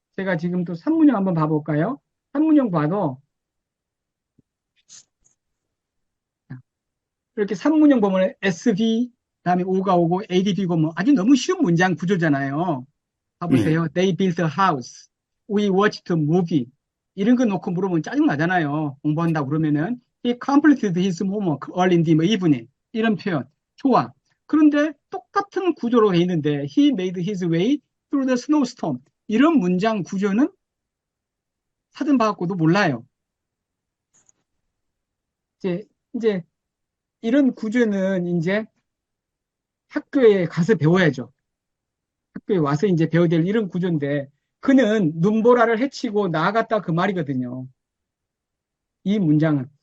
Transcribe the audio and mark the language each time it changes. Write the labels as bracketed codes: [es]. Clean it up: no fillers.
[ko] 제가 지금 또 산문형 한번 봐볼까요? 산문형 봐도 이렇게 산문형 보면 SV, 다음에 O가 오고 ADB고 뭐 아주 너무 쉬운 문장 구조잖아요. 예. 봐보세요. [en] They built a house. We watched a movie. [ko] 이런 거 놓고 물어보면 짜증나잖아요. 공부한다고 그러면은 [en] He completed his homework early in the evening. [ko] 이런 표현. 좋아. 그런데 똑같은 구조로 돼 있는데 [en] He made his way through the snowstorm. [ko] 이런 문장 구조는 사전 봐갖고도 몰라요. 이제 이런 구조는 이제 학교에 가서 배워야죠. 학교에 와서 이제 배워야 될 이런 구조인데 그는 눈보라를 헤치고 나아갔다 그 말이거든요. 이 문장은.